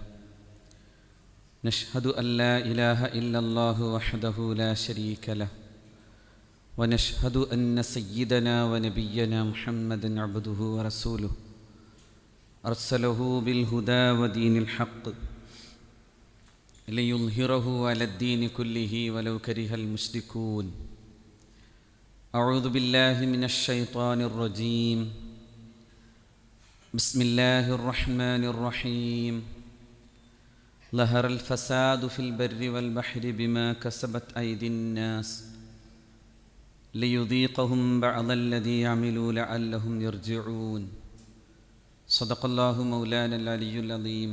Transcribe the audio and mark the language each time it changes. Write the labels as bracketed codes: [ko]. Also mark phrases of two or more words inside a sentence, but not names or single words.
[ar] نشهد أن لا إله إلا الله وحده لا شريك له ونشهد أن سيدنا ونبينا محمدا عبده ورسوله أرسله بالهدى ودين الحق ليظهره على الدين كله ولو كره المشركون. أعوذ بالله من الشيطان الرجيم. بسم الله الرحمن الرحيم. ظهر الفساد في البر والبحر بما كسبت أيدي الناس ليذيقهم بعض الذي عملوا لعلهم يرجعون. صدق الله مولانا العلي العظيم.